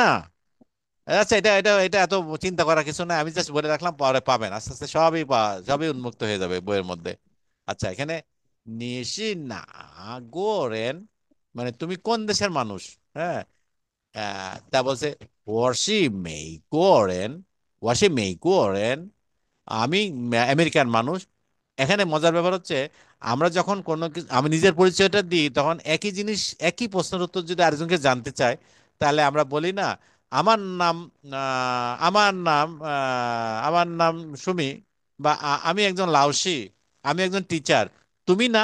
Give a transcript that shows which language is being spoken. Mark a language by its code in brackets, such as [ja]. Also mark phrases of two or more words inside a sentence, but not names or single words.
[bn] আচ্ছা, এটা এটা এটা এত চিন্তা করার কিছু নাই, আমি জাস্ট বলে রাখলাম, পরে পাবেন আস্তে আস্তে সবই সবই উন্মুক্ত হয়ে যাবে বইয়ের মধ্যে। আচ্ছা, এখানে [zh] 你是哪国人 [bn] মানে তুমি কোন দেশের মানুষ, হ্যাঁ। তা বলছে [zh] 我是美国人, 我是美国人, [bn] আমি আমেরিকান মানুষ। এখানে মজার ব্যাপার হচ্ছে, আমরা যখন কোনো আমি নিজের পরিচয়টা দিই তখন একই জিনিস, একই প্রশ্নের উত্তর যদি আরেকজনকে জানতে চায়, তাহলে আমরা বলি না আমার নাম, আমার নাম সুমি, বা আমি একজন লাউসি, আমি একজন টিচার, তুমি না।